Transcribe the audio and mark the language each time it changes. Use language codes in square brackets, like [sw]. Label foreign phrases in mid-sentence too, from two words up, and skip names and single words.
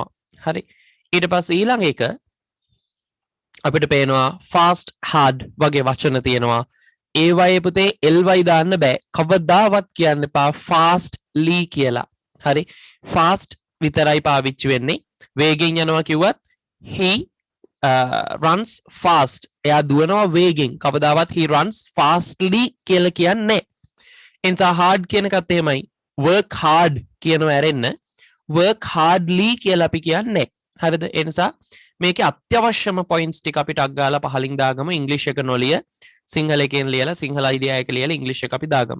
[si] හරි. ඊට පස්සේ ඊළඟ එක අපිට පේනවා [en] fast hard [si] වගේ වචන තියෙනවා. ඒ වගේ පුතේ ly දාන්න බෑ. කවදාවත් කියන්න එපා fastly කියලා. හරි. fast විතරයි පාවිච්චි වෙන්නේ. වේගෙන් යනවා කිව්වත් [en] he runs fast. [si] එයා දුවනවා වේගෙන්. කවදාවත් [en] he runs fastly [si] කියලා කියන්නේ. එනිසා hard කියන එකත් එහෙමයි. [en] work hard [si] කියනවා ඇරෙන්න [en] work hardly [si] කියලා අපි කියන්නේ. හරිද? ඒ නිසා මේකේ අත්‍යවශ්‍යම points ටික අපිට අග්ගාලා පහලින් දාගමු. ඉංග්‍රීසි එක නොලිය සිංහල එකෙන් ලියලා සිංහල idea එක ලියලා ඉංග්‍රීසි එක අපි දාගමු.